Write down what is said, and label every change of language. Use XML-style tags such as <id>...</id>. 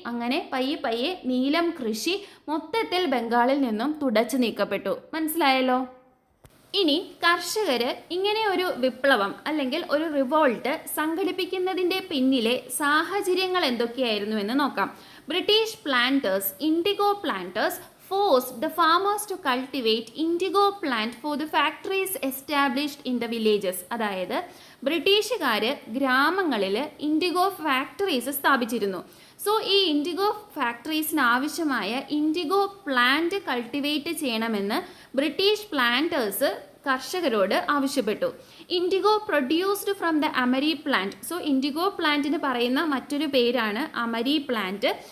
<ml>അങ്ങനെ പയ്യെ പയ്യെ നീലം കൃഷി മൊത്തത്തിൽ ബംഗാളിൽ നിന്നും തുടച്ചു നീക്കപ്പെട്ടു. മനസ്സിലായല്ലോ? ഇനി കർഷകർ ഇങ്ങനെ ഒരു വിപ്ലവം അല്ലെങ്കിൽ ഒരു റിവോൾട്ട് സംഘടിപ്പിക്കുന്നതിൻ്റെ പിന്നിലെ സാഹചര്യങ്ങൾ എന്തൊക്കെയായിരുന്നു എന്ന് നോക്കാം.</ml> <en>British planters, indigo planters forced the farmers to cultivate indigo plant for the factories established in the villages.</en> <ml>അതായത് ബ്രിട്ടീഷുകാർ ഗ്രാമങ്ങളിൽ ഇൻഡിഗോ ഫാക്ടറീസ് സ്ഥാപിച്ചിരുന്നു. സോ ഈ ഇൻഡിഗോ ഫാക്ടറീസിന് ആവശ്യമായ ഇൻഡിഗോ പ്ലാന്റ് കൾട്ടിവേറ്റ് ചെയ്യണമെന്ന് ബ്രിട്ടീഷ് പ്ലാന്റേഴ്സ് കർഷകരോട് ആവശ്യപ്പെട്ടു.</ml> <en>Indigo produced from the amari plant.</en> <ml>So IndiGo പ്ലാന്റിന് പറയുന്ന മറ്റൊരു പേരാണ് അമരി പ്ലാന്റ്.</ml>